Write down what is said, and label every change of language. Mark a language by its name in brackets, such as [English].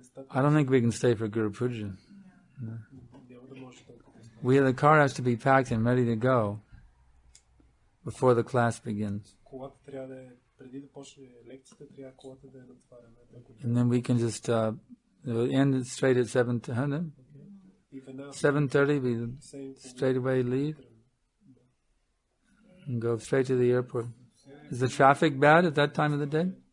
[English] I don't think we can stay for Guru Puja. No. [Bulgarian] Няма да може толкова. [English] The car has to be packed and ready to go before the class begins. [Bulgarian] Колата трябва да е, преди да почне лекцията, трябва колата да е натварена. [English] And then we can just end straight at 7:30. 7:30, we straight away leave and go straight to the airport. Is the traffic bad at that time of the day?